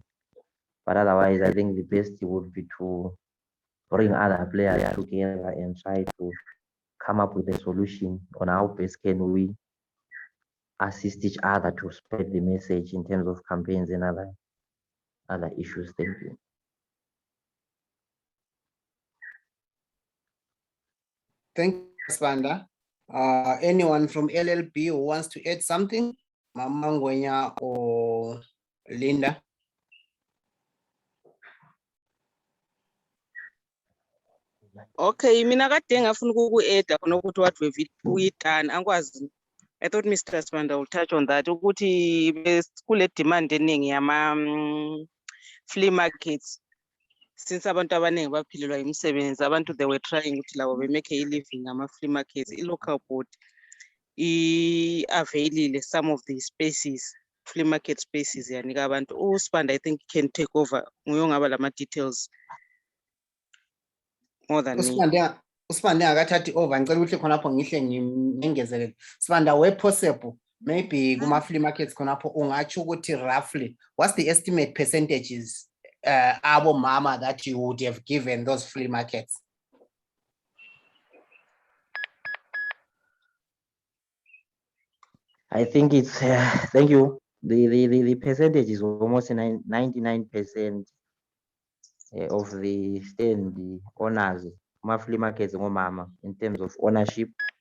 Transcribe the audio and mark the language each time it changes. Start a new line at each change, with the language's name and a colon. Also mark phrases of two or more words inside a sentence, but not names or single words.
English: But otherwise, I think the best would be to bring other players together and try to come up with a solution on how best can we assist each other to spread the message in terms of campaigns and other issues. Thank you. Thank you, Spanda. Anyone from LLB who wants to add something? Mama Ngwenya or Linda?
North Ndebele: Okay, mina kade ngafuna uku-add khona ukuthi
English: what we've done
North Ndebele: angikwazi
English: I thought Mr. Sibanda will touch on that.
North Ndebele: Ukuthi kule demand eningi yama
English: flea markets. Since
North Ndebele: abantu abaningi baphilelwa imisebenzi, abantu
English: they were trying
North Ndebele: ukuthi labo
English: be make a living ngama flea markets. I-local board availile some of the spaces, flea market spaces
North Ndebele: yanika abantu.
English: Sibanda I think can take over.
North Ndebele: Nguye ongaba lama
English: details more than me.
North Ndebele: Usibanda akathathi over ngicela ukuthi khonapho ngihle ngingezelele.
English: Sibanda where possible maybe kuma flea markets
North Ndebele: khonapho ungatsho ukuthi
English: roughly what's the estimate percentages
North Ndebele: abo mama
English: that you would have given those flea markets? I think it's thank you. The percentage is almost 99% of the stand the owners flea markets ngomama in terms of ownership.